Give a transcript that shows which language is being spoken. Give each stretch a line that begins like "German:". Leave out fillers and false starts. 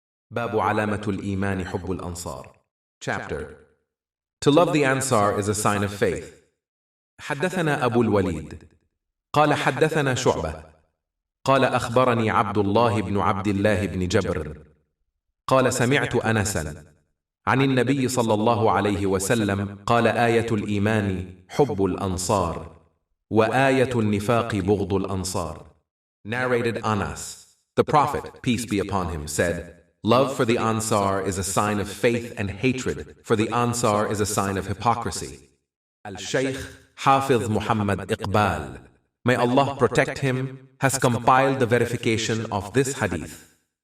Arabic: باب علامة الإيمان حب الأنصار.
English: Chapter. To love the Ansar is a sign of faith.
Arabic: حدثنا أبو الوليد قال حدثنا شعبة قال أخبرني عبد الله بن عبد الله بن جبر قال سمعت أنسا عن النبي صلى الله عليه وسلم قال آية الإيمان حب الأنصار وآية النفاق بغض الأنصار.
English: Narrated Anas. The Prophet, peace be upon him, said, love for the Ansar is a sign of faith and hatred for the Ansar is a sign of hypocrisy. Al-Shaykh Hafiz Muhammad Iqbal, may Allah protect him, has compiled the verification of this hadith.